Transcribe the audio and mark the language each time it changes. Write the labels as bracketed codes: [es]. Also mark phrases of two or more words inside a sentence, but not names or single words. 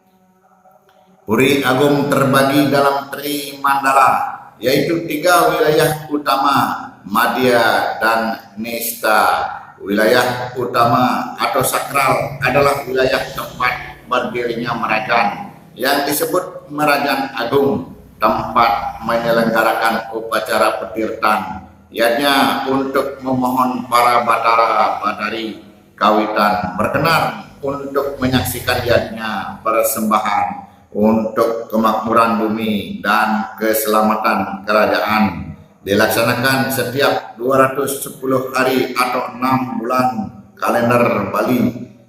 [id] Puri Agung terbagi dalam Tri Mandala, yaitu 3 wilayah utama, Madya dan Nista. Wilayah utama atau sakral adalah wilayah tempat berdirinya Merajan yang disebut Merajan Agung, tempat menyelenggarakan upacara petirtan, yakni untuk memohon para batara batari kawitan berkenan untuk menyaksikan yadnya persembahan untuk kemakmuran bumi dan keselamatan kerajaan, dilaksanakan setiap 210 hari atau 6 bulan kalender Bali,